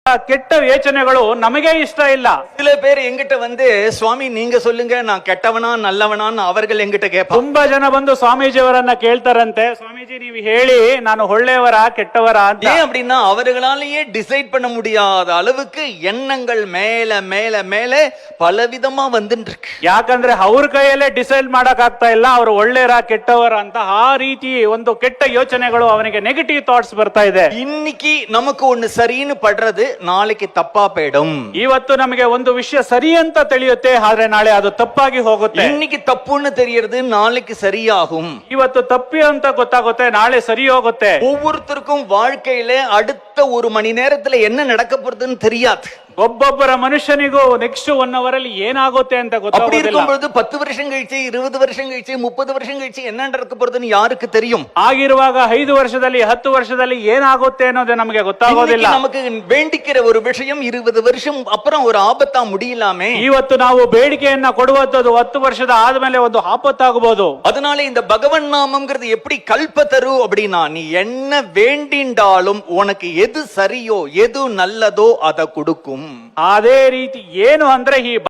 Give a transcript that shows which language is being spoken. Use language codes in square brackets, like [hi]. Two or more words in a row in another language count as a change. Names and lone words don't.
[kn] ಕೆಟ್ಟ ಯೋಚನೆಗಳು ನಮಗೆ ಇಷ್ಟ ಇಲ್ಲ. [ta] சில பேர் எங்கிட்ட வந்து சுவாமி நீங்க சொல்லுங்க நான் கெட்டவனா நல்லவனான்னு அவர்கள் எங்கிட்ட கேட்பாங்க. [kn] ತುಂಬಾ ಜನ ಬಂದು ಸ್ವಾಮೀಜಿಯವರನ್ನ ಕೇಳ್ತಾರಂತೆ, ಸ್ವಾಮೀಜಿ ನೀವು ಹೇಳಿ ನಾನು ಒಳ್ಳೆಯವರ ಕೆಟ್ಟವರ ಅಂತ. [ta] ஏன் அப்படின்னா அவர்களாலேயே டிசைட் பண்ண முடியாத அளவுக்கு எண்ணங்கள் மேல மேல மேல பலவிதமா வந்துட்டு இருக்கு. [kn] ಯಾಕಂದ್ರೆ ಅವ್ರ ಕೈಯಲ್ಲೇ ಡಿಸೈಡ್ ಮಾಡಕ್ ಆಗ್ತಾ ಇಲ್ಲ ಅವರು ಒಳ್ಳೆಯವರ ಕೆಟ್ಟವರ ಅಂತ. ಆ ರೀತಿ ಒಂದು ಕೆಟ್ಟ ಯೋಚನೆಗಳು ಅವನಿಗೆ [en] negative thoughts [kn] ಬರ್ತಾ ಇದೆ. [ta] இன்னைக்கு நமக்கு ஒண்ணு சரின்னு படுறது நாளைக்கு தப்பா போயிடும். [kn] ಇವತ್ತು ನಮಗೆ ಒಂದು ವಿಷಯ ಸರಿ ಅಂತ ತಿಳಿಯುತ್ತೆ, ಆದ್ರೆ ನಾಳೆ ಅದು ತಪ್ಪಾಗಿ ಹೋಗುತ್ತೆ. [ta] இன்னைக்கு தப்புன்னு தெரியறது நாளைக்கு சரியாகும். [kn] ಇವತ್ತು ತಪ್ಪಿ ಅಂತ ಗೊತ್ತಾಗುತ್ತೆ, ನಾಳೆ ಸರಿ ಹೋಗುತ್ತೆ. [ta] ஒவ்வொருத்தருக்கும் வாழ்க்கையில அடுத்த ஒரு மணி நேரத்துல என்ன நடக்க போறதுன்னு தெரியாது. [kn] ಒಬ್ಬೊಬ್ಬರ ಮನುಷ್ಯನಿಗೂ [en] next 1 hour [kn] ಅಲ್ಲಿ ಏನಾಗುತ್ತೆ ಅಂತ [ta] அப்படி [kn] ಗೊತ್ತಾಗೋದಿಲ್ಲ. [ta] இருக்கும்போது 10 வருஷம் கழிச்சு 20 வருஷம் கழிச்சு 30 வருஷம் கழிச்சு என்ன நடக்க போறதுன்னு யாருக்கு தெரியும்? [kn] ಆಗಿರುವಾಗ 5 ವರ್ಷದಲ್ಲಿ 10 ವರ್ಷದಲ್ಲಿ ಏನಾಗುತ್ತೆ ಅನ್ನೋದು ನಮಗೆ ಗೊತ್ತಾಗೋದಿಲ್ಲ. [ta] நமக்கு வேண்டிக்கிற ஒரு விஷயம் 20 வருஷம் அப்புறம் ஒரு ஆபத்தா முடியலாமே. [kn] ಇವತ್ತು ನಾವು ಬೇಡಿಕೆಯನ್ನ ಕೊಡುವಂತದ್ದು 10 ವರ್ಷದ ಆದ್ಮೇಲೆ ಒಂದು ಆಪತ್ತಾಗಬಹುದು. [ta] அதனால இந்த பகவன் நாமம்ங்கிறது எப்படி கல்பத்தரு அப்படின்னா, நீ என்ன வேண்டிண்டாலும் உனக்கு எது சரியோ எது நல்லதோ அதை கொடுக்கும். [kn] ಅದೇ ರೀತಿ ಏನು ಅಂದ್ರೆ ಈ